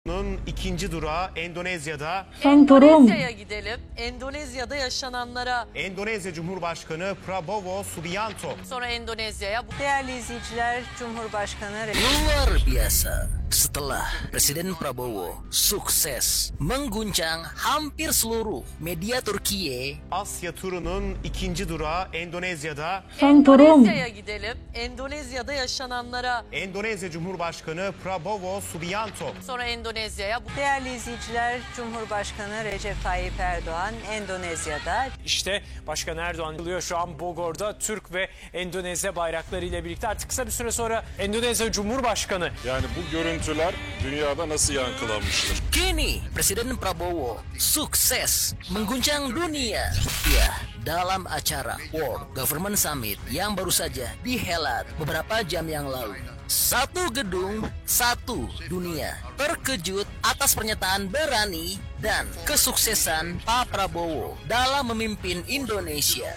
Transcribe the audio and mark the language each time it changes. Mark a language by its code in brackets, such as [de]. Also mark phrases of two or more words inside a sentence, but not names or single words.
[tr] İkinci durağı Endonezya'da. Endonezya'ya gidelim. Endonezya'da yaşananlara. Endonezya Cumhurbaşkanı Prabowo Subianto. Sonra Endonezya'ya. Değerli izleyiciler, Cumhurbaşkanı [id] Luar biasa. Setelah Presiden Prabowo sukses mengguncang hampir seluruh media Turki. [tr] Asya turunun ikinci durağı Endonezya'da. Endonezya'ya gidelim. Endonezya'da yaşananlara. Endonezya Cumhurbaşkanı Prabowo Subianto. Sonra Endonezya'ya. Değerli izleyiciler, Cumhurbaşkanı Recep Tayyip Erdoğan Endonezya'da. İşte Başkan Erdoğan geliyor şu an Bogor'da Türk ve Endonezya bayraklarıyla birlikte. Artık kısa bir süre sonra Endonezya Cumhurbaşkanı. Yani bu görüntüler dünyada nasıl yankılanmıştır? [id] Kini Presiden Prabowo sukses mengguncang dunia. Ya, dalam acara World Government Summit yang baru saja dihelat beberapa jam yang lalu. Satu gedung, satu dunia. Terkejut atas pernyataan berani dan kesuksesan Pak Prabowo dalam memimpin Indonesia.